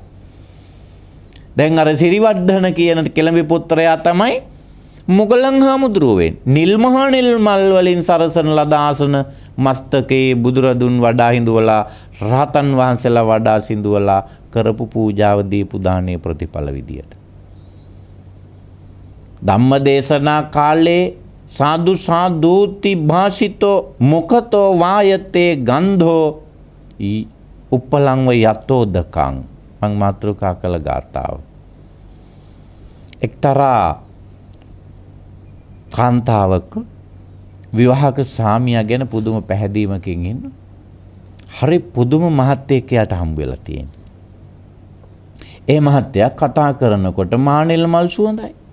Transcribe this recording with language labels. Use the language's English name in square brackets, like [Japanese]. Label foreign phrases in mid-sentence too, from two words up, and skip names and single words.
[Sinhala] දැන් අර සිරිවඩ්ඩන කියන කෙළඹි පුත්‍රයා තමයි මුගලන් හාමුදුරුවෝ වෙන්නේ. නිල් මහනෙල් මල් වලින් සරසන ලද ආසන මස්තකේ බුදුරදුන් වඩා හිඳුවලා රහතන් වහන්සේලා වඩා සිඳුවලා කරපු පූජාව දීපු දානීය ප්‍රතිඵල විදියට. [Pali] ධම්මදේශනා කාලේ සාදු සාදූති භාසිතෝ මුඛතෝ වායතේ ගන්ධෝ උප්පලංව යතෝ දකං [Sinhala] මං මාතෘකා කළ ගාථාව. එක්තරා කාන්තාවක විවාහක සාමියා ගැන පුදුම පැහැදීමකින් ඉන්න. හරි පුදුම මහත්තයෙක් යට හම්බ වෙලා තියෙනවා. ඒ මහත්තයා කතා කරනකොට මානෙල් මල් සුවඳයි.